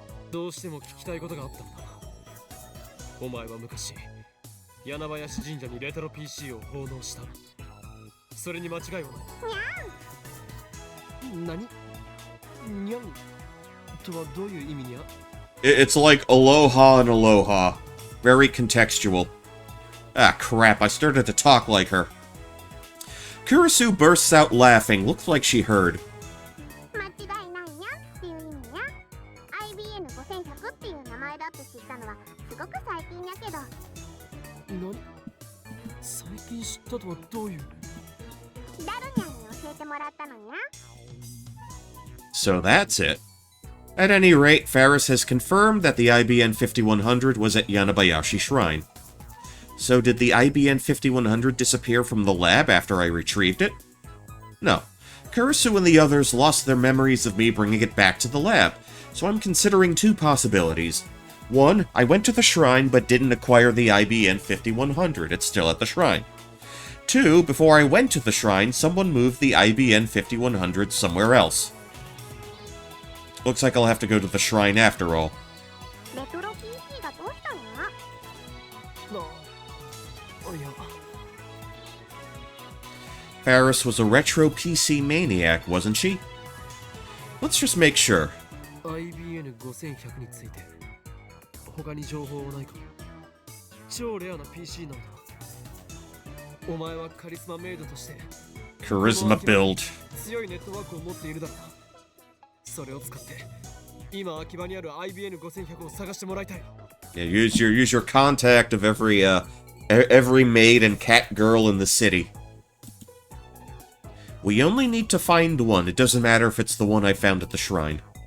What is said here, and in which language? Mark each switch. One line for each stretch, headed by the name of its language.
Japanese: どうしても聞きたいことがあったんだ。お前は昔、柳林神社にレトロ PC を奉納した。それに間違いはない。何？にゃんとはどういう意味にゃ？
English: It's like aloha and aloha. Very contextual. Ah, crap, I started to talk like her. Kurisu bursts out laughing. Looks like she heard.
Japanese: 間違いないにゃんっていう意味にゃ。IBN5100 っていう名前だって知ったのはすごく最近やけど。何？最近知ったとはどういう？ダルニャンに教えてもらったのにゃ。
English: So that's it. At any rate, Faris has confirmed that the IBN 5100 was at Yanabayashi Shrine. So did the IBN 5100 disappear from the lab after I retrieved it? No. Kurisu and the others lost their memories of me bringing it back to the lab, so I'm considering two possibilities. One, I went to the shrine but didn't acquire the IBN 5100, it's still at the shrine. Two, before I went to the shrine, someone moved the IBN 5100 somewhere else. Looks like I'll have to go to the shrine after all.
Japanese: レトロ PC がどうしたのにゃ。いや、
English: Faris was a retro PC maniac, wasn't she? Let's just make sure.
Japanese: IBN5100 について他に情報はないか？超レアな PC なんだ。お前はカリスマメイドとして
English: Charisma build.
Japanese: 強いネットワークを持っているだろう。それを使って今秋葉にある IBN5100 を探してもらいたい。
English: Yeah, use your contact of every maid and cat girl in the city. We only need to find one. It doesn't matter if it's the one I found at the shrine.